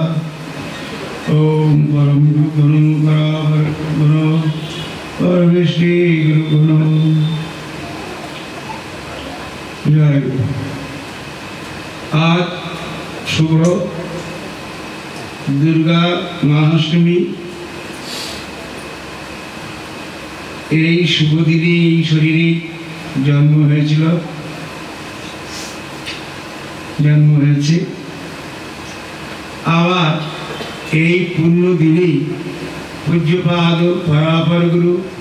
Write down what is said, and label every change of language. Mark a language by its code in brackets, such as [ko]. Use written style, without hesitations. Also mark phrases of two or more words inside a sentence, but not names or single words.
[sa] ॐ परम गुरु गुरु परमेश्वरी गुरु गुरु जय गुरु। [bn] আজ শুভ দুর্গা মহাঅষ্টমী। এই শুভ দিনে এই শরীরে জন্ম হয়েছে। আবার এই পূর্ণ দিনে পূজ্যপাদ পরাপর গুরু